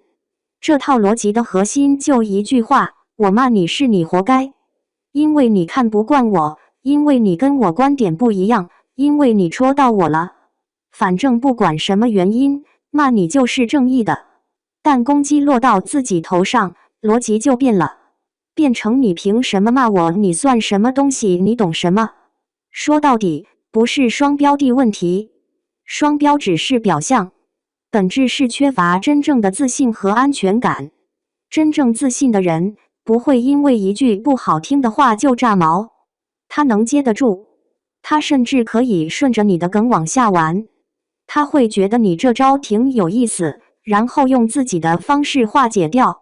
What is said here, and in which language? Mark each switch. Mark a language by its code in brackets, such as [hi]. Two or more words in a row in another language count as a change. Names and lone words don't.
[zh] 這套邏輯的核心就一句話：我罵你是你活該，因為你看不慣我，因為你跟我觀點不一樣，因為你戳到我了。反正不管什麼原因，罵你就是正義的。但攻擊落到自己頭上，邏輯就變了，變成你憑什麼罵我？你算什麼東西？你懂什麼？說到底，不是雙標的問題，雙標只是表象，本質是缺乏真正的自信和安全感。真正自信的人，不會因為一句不好聽的話就炸毛，他能接得住，他甚至可以順着你的梗往下玩，他會覺得你這招挺有意思，然後用自己的方式化解掉。